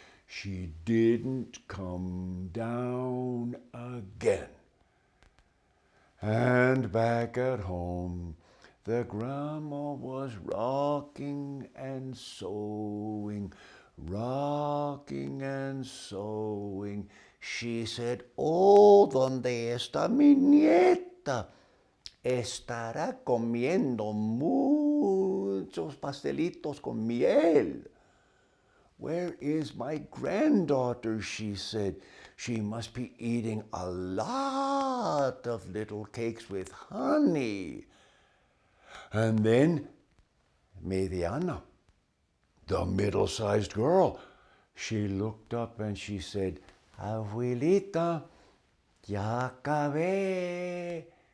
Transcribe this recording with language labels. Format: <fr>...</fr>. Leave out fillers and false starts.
<en>She didn't come down again. And back at home, the grandma was rocking and sewing, rocking and sewing. She said,</en> <es>Oh, ¿dónde está mi nieta? Estará comiendo muchos pastelitos con miel.</es> <en>Where is my granddaughter? She said. She must be eating a lot of little cakes with honey. And then Mediana, the middle-sized girl, she looked up and she said,</en> <es>Abuelita, ya acabé.</es>